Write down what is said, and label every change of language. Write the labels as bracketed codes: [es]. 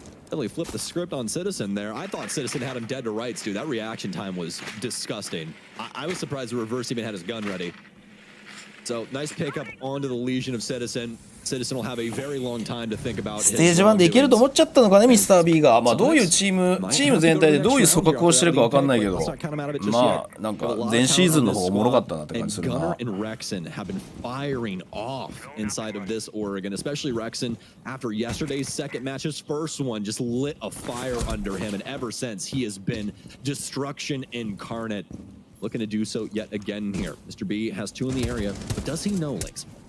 [en] Really flipped the script on Citizen there. I thought Citizen had him dead to rights, dude. That reaction time was disgusting. I was surprised the Reverse even had his gun ready. So nice pickup onto the Legion of Citizen. Citizen will have a very long time to think about. [ja] ステージ1でいけると思っちゃったのかねミスター B が。まあどういうチーム全体でどういう組閣をしてるかわかんないけど、まあなんか前シーズンの方がおもろかったなって感じするな。 [en] And Rexen have been firing off inside of this Oregon, especially Rexen after yesterday's second match. His first one just lit a fire under him, and ever since he has been destruction incarnate. Looking to do so yet again here. Mr. B has 2 in the area, but does he know, Links?